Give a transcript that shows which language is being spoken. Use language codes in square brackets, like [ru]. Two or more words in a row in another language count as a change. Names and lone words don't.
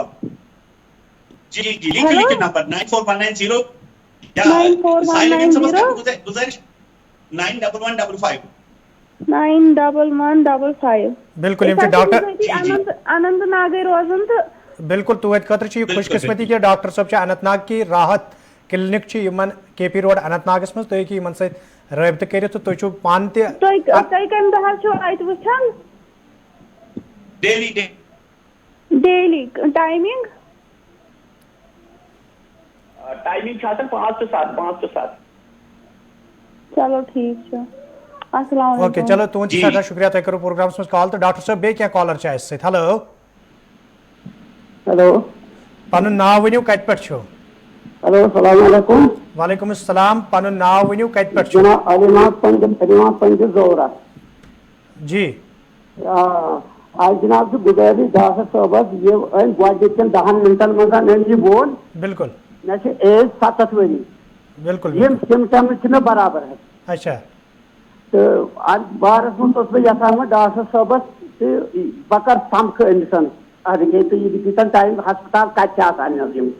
[ks] جی لیکھِو نمبر 941909 گزٲرِش 9155 9155 بالکل یِم چھِ ڈاکٹر اننت ناگٕے روزان تہٕ بالکل تُہنٛدِ خٲطرٕ چھِ یہِ خوش قسمتی کہِ ڈاکٹر صٲب چھِ اننت ناگ کی راحت کلینک چھِ یِمن کے پی روڈ اننت ناگس منٛز تُہۍ ہیٚکِو یِمن سۭتۍ رٲبطہٕ کٔرِتھ تہٕ تُہۍ چھِو پانہٕ تہِ تُہۍ کمہِ دۄہ چھِو اَتہِ وٕچھان [en] daily timing [ks] ٹائمنگ چھِ آسان 5 to 7 چلو ٹھیٖک چھُ السلام اوکے علیکم چلو تُہُنٛد چھُ سٮ۪ٹھاہ شُکریہ تۄہہِ کوٚروٕ پروگرامس منٛز کال تہٕ ڈاکٹر صٲب بیٚیہِ کینٛہہ کالر چھِ اَسہِ سۭتۍ ہیلو ہیلو پنُن ناو ؤنِو کتہِ پٮ۪ٹھ چھُو ہیلو [ar] السلام علیکم وعلیکم السلام [ks] پنُن ناو ؤنِو کتہِ پٮ۪ٹھ چھُو جناب علیمات پنڈت زورا جی [ur] آج جناب سے [ks] گزٲرِش ڈاکٹر صٲبس یہِ أمۍ گۄڈٕنِکٮ۪ن 10 منٹن منٛز أمۍ یہِ ووٚن بالکل مےٚ چھِ ایج 7 ؤری بالکل یِم سِمٹمز چھِ مےٚ برابر حظ اچھا تہٕ اَتھ بارس منٛز اوسُس بہٕ یژھان وۄنۍ ڈاکٹر صٲبس تہٕ بہٕ کر سمکھٕ أمِس اَدٕ گٔے تہٕ یہِ دِتن ٹایم ہسپتال کتہِ چھِ آسان حظ یِم